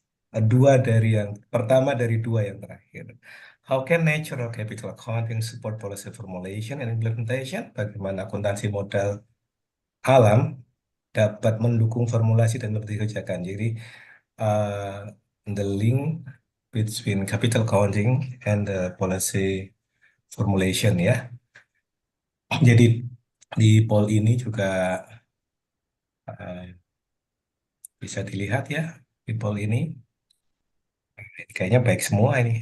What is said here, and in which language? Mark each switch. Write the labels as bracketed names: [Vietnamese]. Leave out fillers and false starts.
[Indonesian] Dua dari yang pertama dari dua yang terakhir. [English] How can natural capital accounting support policy formulation and implementation? [Indonesian] Bagaimana akuntansi modal alam dapat mendukung formulasi dan implementasi kebijakan. [English] Jadi the link between capital accounting and the policy formulation ya. [Indonesian] Jadi di poll ini juga bisa dilihat ya di poll ini. Kayaknya baik semua ini.